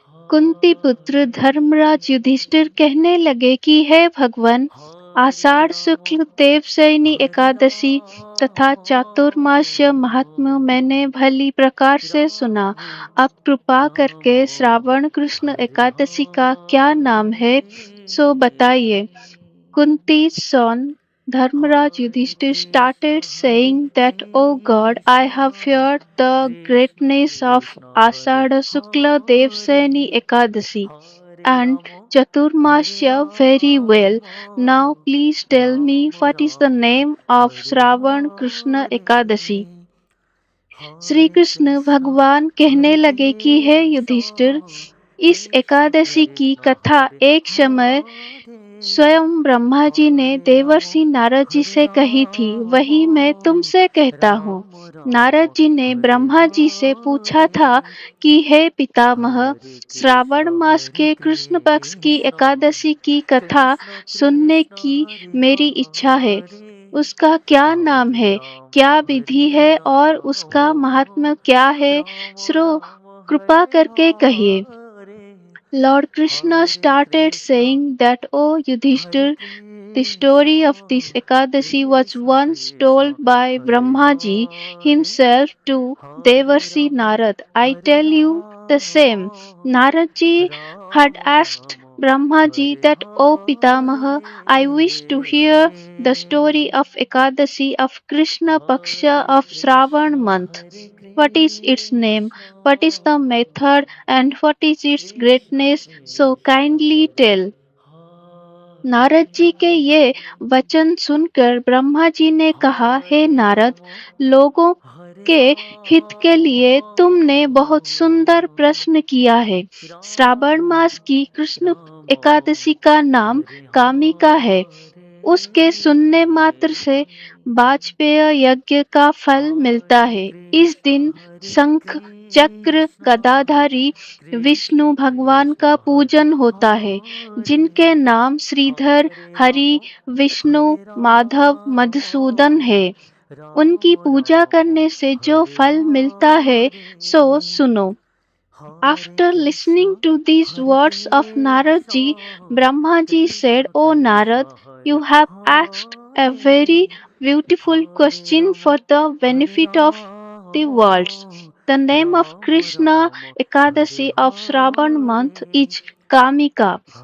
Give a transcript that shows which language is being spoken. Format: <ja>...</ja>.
<hi>कुंती पुत्र धर्मराज युधिष्ठिर कहने लगे कि हे भगवान, आषाढ़ शुक्ल देवशयनी एकादशी तथा चातुर्मास्य महात्म्य मैंने भली प्रकार से सुना। अब कृपा करके श्रावण कृष्ण एकादशी का क्या नाम है, सो बताइए।</hi> <en>Kunti's son Dharmaraj Yudhishthir started saying that, O God, I have heard the greatness of Ashadha Shukla Devseni Ekadasi and Chaturmasya very well. Now please tell me what is the name of Shravan Krishna Ekadasi.</en> <hi>Shri Krishna भगवान कहने लगे कि हे युधिष्ठिर, इस एकादशी की कथा एक समय स्वयं ब्रह्मा जी ने देवर्षि नारद जी से कही थी, वही मैं तुमसे कहता हूँ। नारद जी ने ब्रह्मा जी से पूछा था कि हे पितामह, श्रावण मास के कृष्ण पक्ष की एकादशी की कथा सुनने की मेरी इच्छा है। उसका क्या नाम है, क्या विधि है और उसका महात्म्य क्या है, श्रो कृपा करके कहिए।</hi> <en>Lord Krishna started saying that, O Yudhishthir, the story of this Ekadashi was once told by Brahmaji himself to Devarsi Narad. I tell you the same. Naradji had asked Brahmaji that, O Pitamaha, I wish to hear the story of Ekadashi of Krishna Paksha of Shravan month. What is its name? What is the method and what is its greatness? So kindly tell.</en> <hi>Narad ji के ये वचन सुनकर ब्रह्मा जी ने कहा, हे नारद, लोगों के हित के लिए तुमने बहुत सुंदर प्रश्न किया है। श्रावण मास की कृष्ण एकादशी का नाम कामिका है। उसके सुनने मात्र से वाजपेय यज्ञ का फल मिलता है। इस दिन शंख चक्र गदाधारी विष्णु भगवान का पूजन होता है, जिनके नाम श्रीधर, हरि, विष्णु, माधव, मधुसूदन है। उनकी पूजा करने से जो फल मिलता है, सो सुनो।</hi> <en>After listening to these words of Naradji, Brahmaji said, O Narad, you have asked a very beautiful question for the benefit of the worlds. The name of Krishna Ekadashi of Shravan month is Kamika.</en>